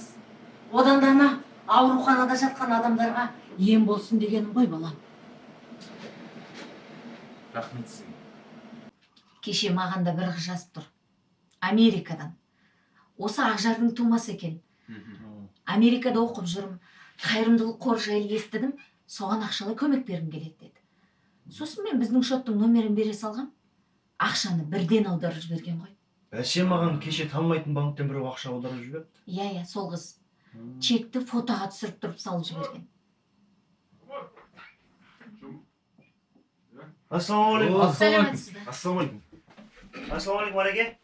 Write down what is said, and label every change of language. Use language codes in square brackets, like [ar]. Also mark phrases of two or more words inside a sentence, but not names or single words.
[kk] Одан да ана ауруханада жатқан адамдарға ем болсын дегенім ғой балам. Рахмет сізге. Кеше маған да бір қыз жазып тұр. Америкадан. Осы Ақжардың тумасы екен. Америкада оқып жүрмін. [ky] кайрымдуулук кор жайлы эстедим, соған акчалай көмөк бергим келет деди. Сосын мен биздин шоттун номерин бере салгам. Акчаны бирден аударып жиберген ғой. [kk] Бәсе маған кеше танымайтын банктен біреу ақша аударып жіберді. Иә, сол кыз. Чекті фотоға түсіріп тұрып салып жіберген. Ассалаумағалейкум. Сәлеметсіз бе? Ассалаумағалейкум. Ассалаумағалейкум, Ареке.